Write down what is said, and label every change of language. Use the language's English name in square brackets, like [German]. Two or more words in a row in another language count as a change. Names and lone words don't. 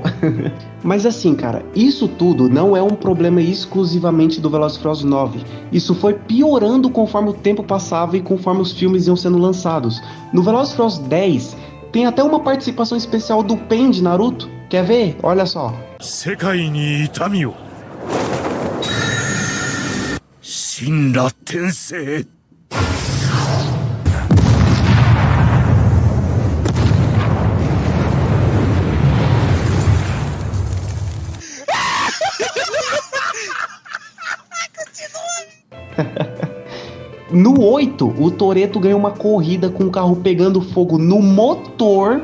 [Portuguese] Mas assim, cara, isso tudo não é um problema exclusivamente do Velozes e Furiosos 9. Isso foi piorando conforme o tempo passava e conforme os filmes iam sendo lançados. No Velozes e Furiosos 10, tem até uma participação especial do Pen de Naruto. Quer ver? Olha só. [Japanese] 世界に痛みを神羅転生 [Portuguese] No 8, o Toretto ganha uma corrida com o carro pegando fogo no motor.